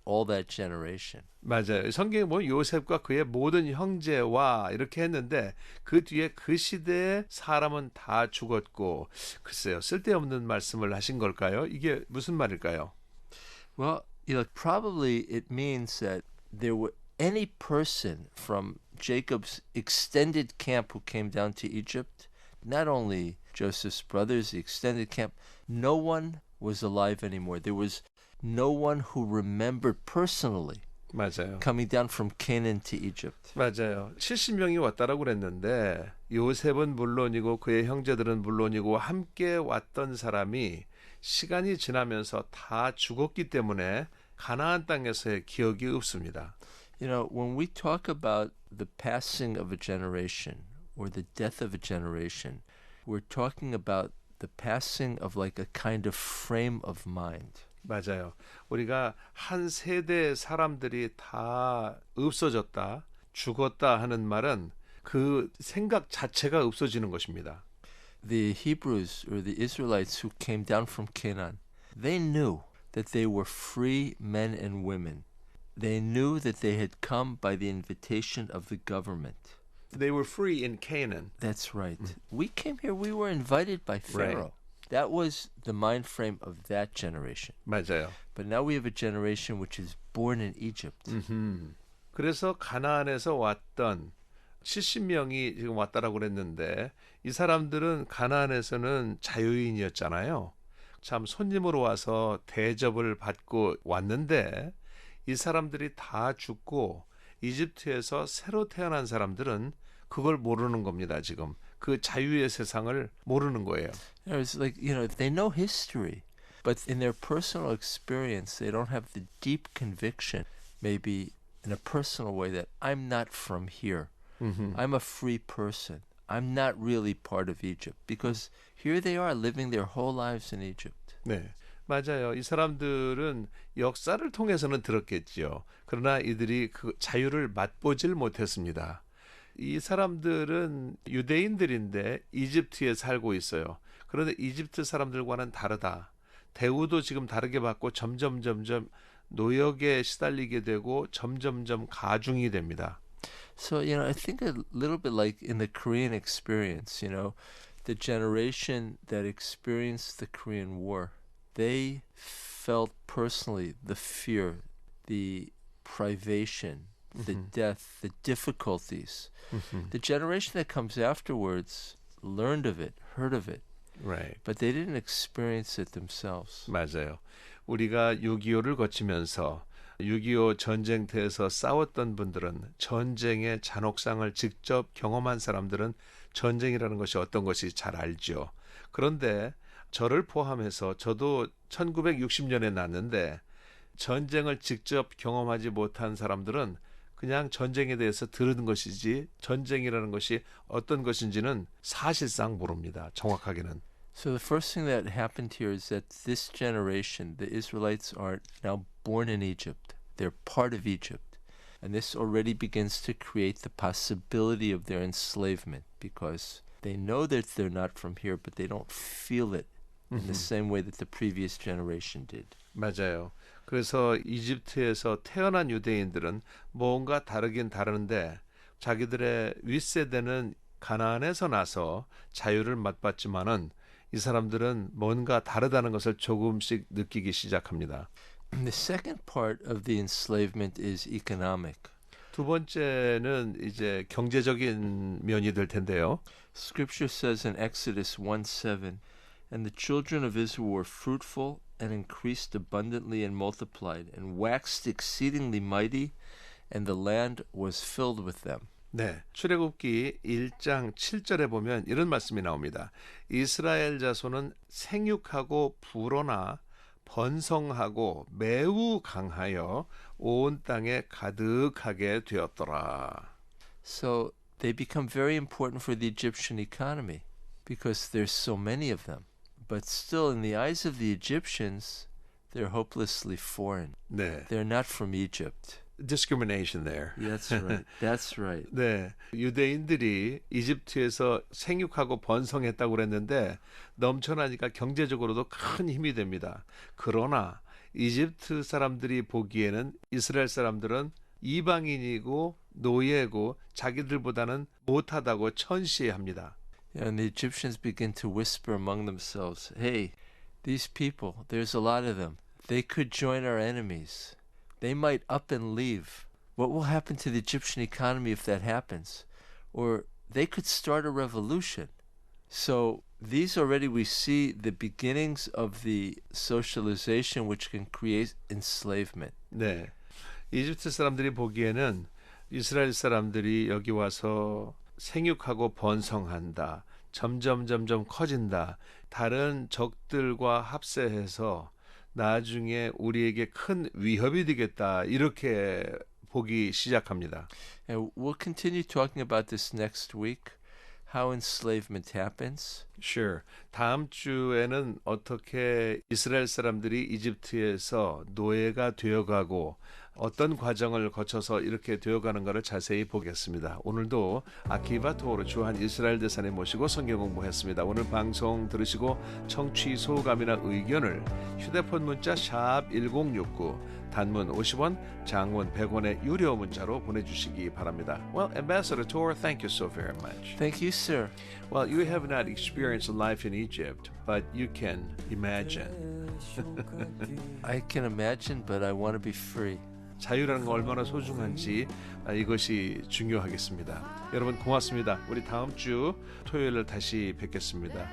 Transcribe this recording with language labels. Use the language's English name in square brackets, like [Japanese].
[English] All that generation. [Korean] 맞아요. 성경에 보면 요셉과 그의 모든 형제와 이렇게 했는데 그 뒤에 그 시대의 사람은 다 죽었고 글쎄요. 쓸데없는 말씀을 하신 걸까요? 이게 무슨 말일까요? [English] Well, you know, probably it means that there were any person from Jacob's extended camp who came down to Egypt, not only Joseph's brothers, the extended camp, no one was alive anymore. There was no one who remembered personally [Korean] 맞아요. [English] coming down from Canaan to Egypt. [Korean] 맞아요. 70명이 왔다라고 그랬는데 요셉은 물론이고 그의 형제들은 물론이고 함께 왔던 사람이 시간이 지나면서 다 죽었기 때문에 가나안 땅에서의 기억이 없습니다. [English] You know, when we talk about the passing of a generation or the death of a generation, we're talking about the passing of like a kind of frame of mind. [Korean] 맞아요. 우리가 한 세대의 사람들이 다 없어졌다, 죽었다 하는 말은 그 생각 자체가 없어지는 것입니다. [English] The Hebrews or the Israelites who came down from Canaan, they knew that they were free men and women. They knew that they had come by the invitation of the government. They were free in Canaan. That's right. We came here, we were invited by Pharaoh. Right. That was the mind frame of that generation. [Korean] 맞아요. [English] But now we have a generation which is born in Egypt. [Korean] 그래서 가나안에서 왔던 70명이 지금 왔다라고 그랬는데 이 사람들은 가나안에서는 자유인이었잖아요. 참 손님으로 와서 대접을 받고 왔는데 이 사람들이 다 죽고 이집트에서 새로 태어난 사람들은 그걸 모르는 겁니다. 지금 그 자유의 세상을 모르는 거예요. [English] It's like, they know history. But in their personal experience, they don't have the deep conviction, maybe in a personal way, that I'm not from here. I'm a free person. I'm not really part of Egypt. Because here they are living their whole lives in Egypt. [Korean] 네, 맞아요. 이 사람들은 역사를 통해서는 들었겠지요. 그러나 이들이 그 자유를 맛보질 못했습니다. 이 사람들은 유대인들인데 이집트에 살고 있어요. 그런데 이집트 사람들과는 다르다. 대우도 지금 다르게 받고 점점 노역에 시달리게 되고 점점 가중이 됩니다. [English] So, I think a little bit like in the Korean experience, the generation that experienced the Korean War, they felt personally the fear, the privation, the death, the difficulties. The generation that comes afterwards learned of it, heard of it, Right. but they didn't experience it themselves. [Korean] 맞아요. 우리가 6.25를 거치면서 6.25 전쟁터에서 싸웠던 분들은 전쟁의 잔혹상을 직접 경험한 사람들은 전쟁이라는 것이 어떤 것이 잘 알죠. 그런데 저를 포함해서 저도 1960년에 났는데 전쟁을 직접 경험하지 못한 사람들은 그냥 전쟁에 대해서 들은 것이지 전쟁이라는 것이 어떤 것인지는 사실상 모릅니다. 정확하게는. [English] So the first thing that happened here is that this generation, the Israelites, are now born in Egypt. They're part of Egypt. And this already begins to create the possibility of their enslavement because they know that they're not from here, but they don't feel it in the same way that the previous generation did. [Korean] 맞아요. 그래서 이집트에서 태어난 유대인들은 뭔가 다르긴 다른데 자기들의 윗세대는 가나안에서 나서 자유를 맛봤지만은 이 사람들은 뭔가 다르다는 것을 조금씩 느끼기 시작합니다. [English] The second part of the enslavement is economic. [Korean] 두 번째는 이제 경제적인 면이 될 텐데요. [English] Scripture says in Exodus 1:7, and the children of Israel were fruitful and increased abundantly and multiplied and waxed exceedingly mighty, and the land was filled with them. [Korean] 네, 출애굽기 1장 7절에 보면 이런 말씀이 나옵니다. 이스라엘 자손은 생육하고 불어나 번성하고 매우 강하여 온 땅에 가득하게 되었더라. [English] So they become very important for the Egyptian economy because there's so many of them. But still, in the eyes of the Egyptians, they're hopelessly foreign. [Korean] 네, [English] They're not from Egypt. discrimination there. That's right. That's right. [Korean] 네, 유대인들이 이집트에서 생육하고 번성했다고 그랬는데 넘쳐나니까 경제적으로도 큰 힘이 됩니다. 그러나 이집트 사람들이 보기에는 이스라엘 사람들은 이방인이고 노예고 자기들보다는 못하다고 천시합니다. [English] And the Egyptians begin to whisper among themselves, hey, these people, there's a lot of them. They could join our enemies. They might up and leave. What will happen to the Egyptian economy if that happens? Or they could start a revolution. So these already we see the beginnings of the socialization which can create enslavement. [Korean] 네, 이집트 사람들이 보기에는 이스라엘 사람들이 여기 와서 생육하고 번성한다. 점점 커진다. 다른 적들과 합세해서 나중에 우리에게 큰 위협이 되겠다. 이렇게 보기 시작합니다. [English] And we'll continue talking about this next week, how enslavement happens. Sure. [Korean] 다음 주에는 어떻게 이스라엘 사람들이 이집트에서 노예가 되어가고 어떤 과정을 거쳐서 이렇게 되어가는가를 자세히 보겠습니다. 오늘도 아키바토르 주한 이스라엘 대사님 모시고 성경 공부했습니다. 오늘 방송 들으시고 청취 소감이나 의견을 휴대폰 문자 샵 1069 단문 50원, 장문 100원의 유료 문자로 보내주시기 바랍니다. [English] Well, Ambassador Tor, thank you so very much. Thank you, sir. Well, you have not experienced life in Egypt, but you can imagine. I can imagine, but I want to be free. [Korean] 자유라는 거 얼마나 소중한지 이것이 중요하겠습니다. 여러분 고맙습니다. 우리 다음 주 토요일을 다시 뵙겠습니다.